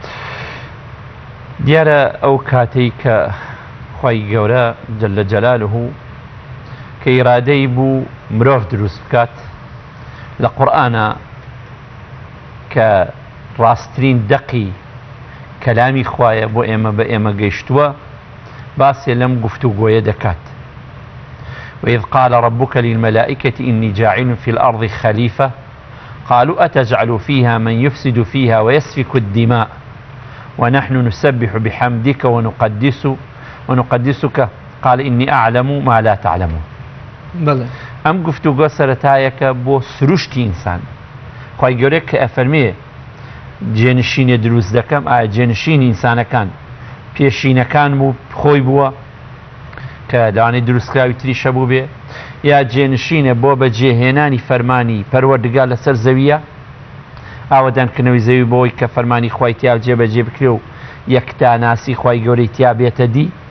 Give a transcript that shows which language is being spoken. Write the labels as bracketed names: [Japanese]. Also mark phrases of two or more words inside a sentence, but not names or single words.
[Central Kurdish] دیارە ئەو کاتەی کە خوای گەورە جەلە جەلالوهو کە ئیرادەی بوو مرۆڤ دروست بکات لە قورئانە کە ڕاستترین دەقی کەلامی خوایە بۆ ئێمە بە ئێمە گەیشتووە باسێ لەم گفتوگۆیە دەکات. [Arabic] وإذ قال ربك للملائكة إني جاعل في الأرض خليفة قالوا أتجعل فيها من يفسد فيها ويسفك الدماء ونحن نسبح بحمدك ونقدسك قال إني أعلم ما لا تعلمون. [Central Kurdish] ئەم گفتوگۆ سەرەتایەکە بۆ سروشتی ئینسان. خوای گەورە کە ئەفەرمێ جێنشینێ دروست دەکەم، ئایا جێنشینی ئینسانەکان پێشینەکان بوو خۆی بووە کە لەوانەی دروستکراوی تریشە بوو بێ، یا جێنشینە بۆ بەجێهێنانی فەرمانی پەروەردگار لەسەر زەویە، ئاوەدانکردنەوەی زەوی بۆی کە فەرمانی خوای تیا جێبەجێ بکرێ و یەکتاناسی خوای گەورەی تیا بێتە دی.